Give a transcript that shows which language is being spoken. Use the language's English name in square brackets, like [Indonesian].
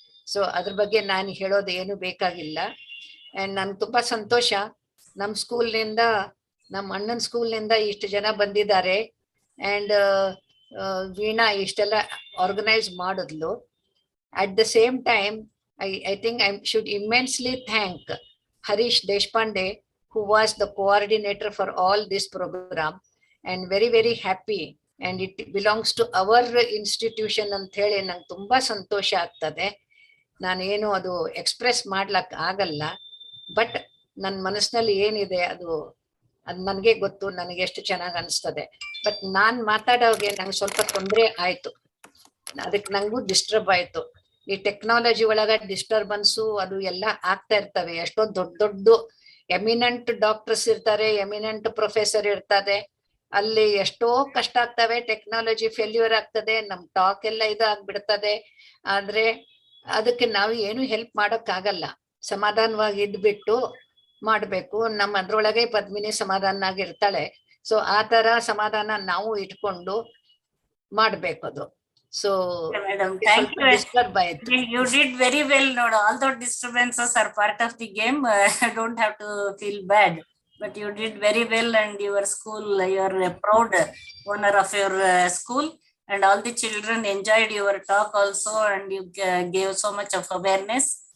[Kannada] So ಅದ್ರ ಬಗ್ಗೆ ನಾನು ಹೇಳೋದು ಏನು ಬೇಕಾಗಿಲ್ಲ. ಅಂಡ್ ನನ್ಗೆ ತುಂಬಾ ಸಂತೋಷ ನಮ್ಮ ಸ್ಕೂಲ್ನಿಂದ, ನಮ್ಮ ಅಣ್ಣನ ಸ್ಕೂಲ್ನಿಂದ ಇಷ್ಟು ಜನ ಬಂದಿದ್ದಾರೆ. ಅಂಡ್ ವೀಣಾ ಇಷ್ಟೆಲ್ಲ ಆರ್ಗನೈಸ್ ಮಾಡಿದ್ಲು. [English] At the same time, I think I should immensely thank Harish Deshpande, who was the coordinator for all this program, and very, very happy. And it belongs to our institution [Kannada] ಅಂತ ಹೇಳಿ ನಂಗೆ ತುಂಬಾ ಸಂತೋಷ ಆಗ್ತದೆ. ನಾನೇನು ಅದು express ಮಾಡ್ಲಕ್ ಆಗಲ್ಲ, but ನನ್ನ ಮನಸ್ಸಿನಲ್ಲಿ ಏನಿದೆ ಅದು ನನಗೆ ಗೊತ್ತು, ನನಗೆ ಎಷ್ಟು ಚೆನ್ನಾಗಿ ಅನಿಸ್ತದೆ. ಬಟ್ ನಾನ್ ಮಾತಾಡೋಗೆ ನಂಗೆ ಸ್ವಲ್ಪ ತೊಂದರೆ ಆಯ್ತು, ಅದಕ್ಕೆ ನಂಗೂ ಡಿಸ್ಟರ್ಬ್ ಆಯ್ತು. ಈ ಟೆಕ್ನಾಲಜಿ ಒಳಗ ಡಿಸ್ಟರ್ಬೆನ್ಸು ಅದು ಎಲ್ಲ ಆಗ್ತಾ ಇರ್ತವೆ. ಎಷ್ಟೋ ದೊಡ್ಡ ಎಮಿನೆಂಟ್ ಡಾಕ್ಟರ್ಸ್ ಇರ್ತಾರೆ, ಎಮಿನೆಂಟ್ ಪ್ರೊಫೆಸರ್ ಇರ್ತಾರೆ, ಅಲ್ಲಿ ಎಷ್ಟೋ ಕಷ್ಟ ಆಗ್ತವೆ. ಟೆಕ್ನಾಲಜಿ ಫೇಲ್ಯೂರ್ ಆಗ್ತದೆ, ನಮ್ ಟಾಕ್ ಎಲ್ಲ ಇದು ಆಗ್ಬಿಡ್ತದೆ. ಆದ್ರೆ ಅದಕ್ಕೆ ನಾವು ಏನು ಹೆಲ್ಪ್ ಮಾಡಕ್ ಆಗಲ್ಲ, ಸಮಾಧಾನವಾಗಿ ಇದ್ಬಿಟ್ಟು ಮಾಡ್ಬೇಕು. ನಮ್ಮ ಅದ್ರೊಳಗೆ ಪದ್ಮಿನಿ ಸಮಾಧಾನವಾಗಿ ಇರ್ತಾಳೆ. ಸೊ ಆ ತರ ಸಮಾಧಾನ ನಾವು ಇಟ್ಕೊಂಡು ಮಾಡ್ಬೇಕು ಅದು. [English] So Madam, thank you. [Kannada] Disturb ಆಯ್ತು. [English] You did very well. No, all the disturbances are part of the game. Don't have to feel bad. But you did very well, and your school, you are a proud owner of your school, and all the children enjoyed your talk also, and you gave so much of awareness.